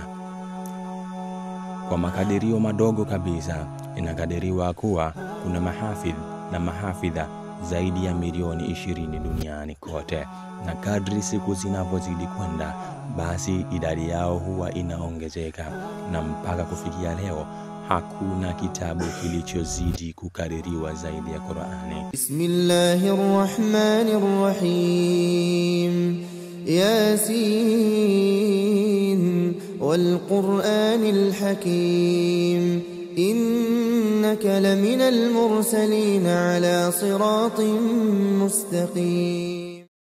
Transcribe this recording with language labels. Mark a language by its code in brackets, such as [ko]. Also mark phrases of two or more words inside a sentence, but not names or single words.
[sw] Kwa makadirio madogo kabisa, inakadiriwa kuwa kuna mahafidh na mahafidha zaidi ya milioni 20 duniani kote, na kadri siku zinavyozidi kwenda, basi idadi yao huwa inaongezeka, na mpaka kufikia leo hakuna kitabu kilichozidi kukaririwa zaidi ya Qur'ani. [ar] بسم الله الرحمن الرحيم. يس والقرآن الحكيم. إنك لمن المرسلين على صراط مستقيم.